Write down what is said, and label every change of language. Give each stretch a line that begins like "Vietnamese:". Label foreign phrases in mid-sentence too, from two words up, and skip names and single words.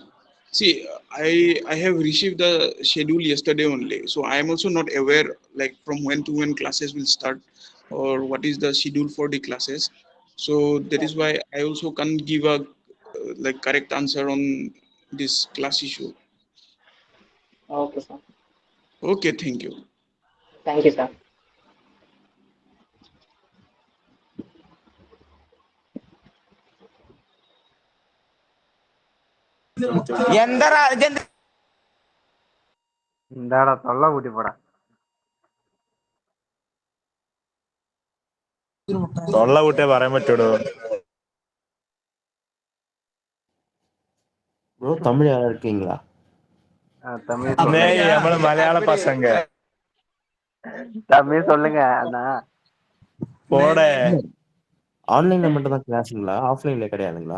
English: See, I have received the schedule yesterday only, so I am also not aware like from when to when classes will start or what is the schedule for the classes. So that is why I also can't give a like correct answer on this class issue. Okay, sir. Okay, thank you. Thank you, sir.
Malayalam: എന്തടാ ഇതെന്ത് എന്താടാ തൊള്ള കൂട്ടി പോടാ. തൊള്ള കൂട്ടിയേ പറയാൻ പറ്റൂടോ.
Tamil: ப்ரோ தமிழ் யாரா இருக்கீங்களா? தமிழ் டேய் சொல்லுங்க, நம்மள மலையாள பசங்க தமிழ் சொல்லுங்க அண்ணா. போட ஆன்லைன்ல மட்டும் தான் கிளாஸுங்களா? ஆஃப்லைன்ல கிடையாதுங்களா?